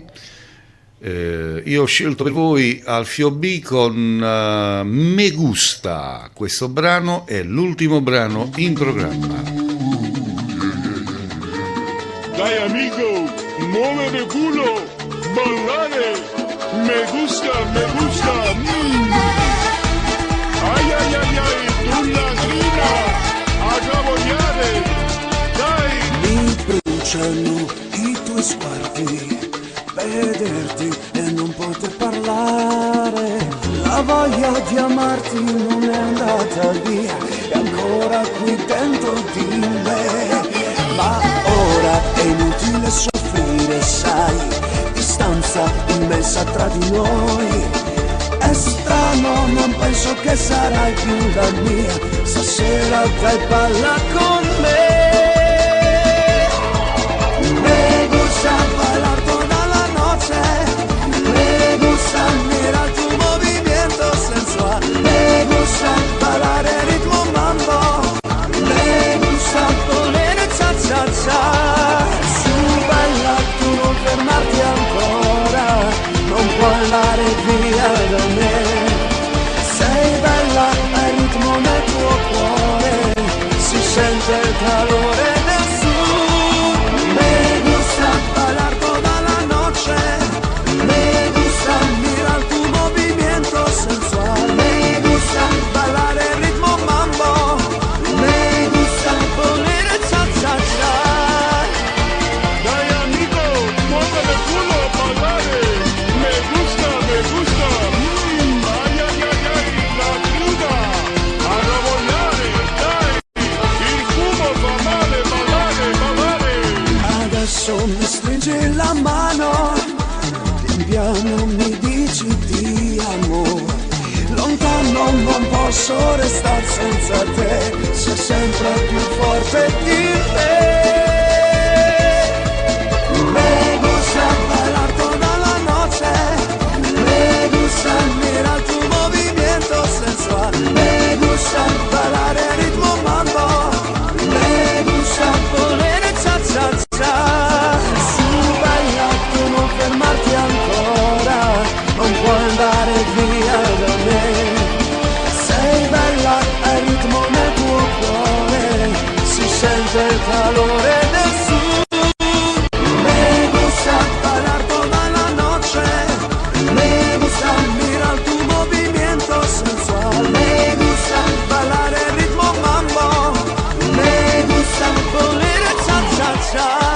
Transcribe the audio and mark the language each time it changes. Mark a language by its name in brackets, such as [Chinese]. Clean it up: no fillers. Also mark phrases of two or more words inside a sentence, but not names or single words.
[Italian] Io ho scelto per voi Alfio B con Me Gusta. Questo brano è l'ultimo brano in programma. Dai amigo, muove [Spanish] el culo, [Italian] ballare, [Spanish] me gusta, me gusta. Ay, ay, ay, ay. [Italian] Una grida a cabogliare, dai! Mi bruciano i tuoi sguardi, vederti e non poter parlare. La voglia di amarti non è andata via, è ancora qui dentro di me. Ma ora è inutile soffrire, sai, distanza immensa tra di noi. È strano, non penso che sarai più la mia, stasera dai balla con me. [Spanish] Me gusta bailar toda la noche, me gusta mirar tu movimiento sensual, me gusta bailar el ritmo mambo, me gusta poner cha cha cha. [Italian] Su baila, tu non fermarti ancora, non puoi andare via da me. Sei bella, hai ritmo nel tuo cuore, si sente il calore del sud. [Spanish] Me gusta bailar toda la noche, me gusta mirar tu movimiento sensual, me gusta bailar el ritmo mambo, me gusta poner cha cha cha. [Italian] Dai amico, muovere il culo a ballare. [Spanish] Me gusta, me gusta. Ay, ay, ay, ay, la cruda. [Italian] A lavorare, dai. Il fumo fa male, ballare, ballare. Adesso mi stringi la mano, piano mi dici ti amo. Lontano non posso restare senza te, sei sempre più forte di me. [Spanish] Me gusta bailar toda la noche, me gusta mirar tu movimiento sensual, me gusta bailar el ritmo mambo, me gusta poner cha cha cha. [Italian] Su baila, tu non fermarti ancora, non puoi andare via da me. Sei bella, hai ritmo nel tuo cuore, si sente il calore del sud. [Spanish] Me gusta bailar toda la noche, me gusta mirar tu movimiento sensual, me gusta bailar el ritmo mambo, me gusta poner cha cha cha.